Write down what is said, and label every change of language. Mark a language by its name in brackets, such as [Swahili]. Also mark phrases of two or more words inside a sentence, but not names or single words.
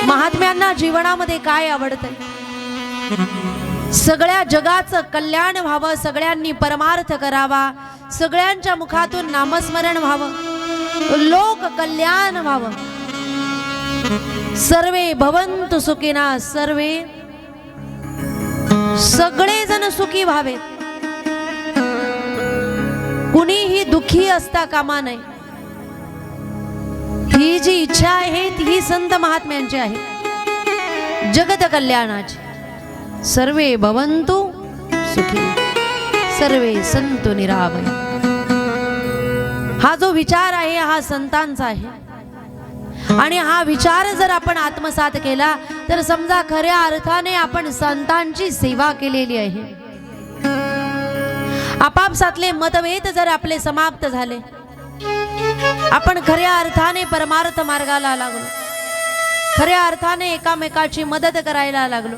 [Marathi] महात्म्यांना जीवनामध्ये काय आवडतंय? सगळ्या जगाचं कल्याण व्हावं, सगळ्यांनी परमार्थ करावा, सगळ्यांच्या मुखातून नामस्मरण व्हावं, लोक कल्याण व्हावं। [Sanskrit] सर्वे भवन्तु सुखिनः, [Marathi] सर्वे सगळे जण सुखी व्हावेत, कुणीही दुःखी असता कामा नये। ही जी इच्छा आहे ही संत महात्म्यांची आहे, जगत कल्याणाची। [Sanskrit] सर्वे भवन्तु सुखिनः, सर्वे सन्तु निरामय। [Marathi] हा जो विचार आहे हा संतांचा आहे, आणि हा विचार जर आपण आत्मसात केला तर समजा खऱ्या अर्थाने आपण संतांची सेवा केलेली आहे। आपापसातले मतभेद जर आपले समाप्त झाले, आपण खऱ्या अर्थाने परमार्थ मार्गाला लागलो, खऱ्या अर्थाने एकामेकाची मदत करायला लागलो।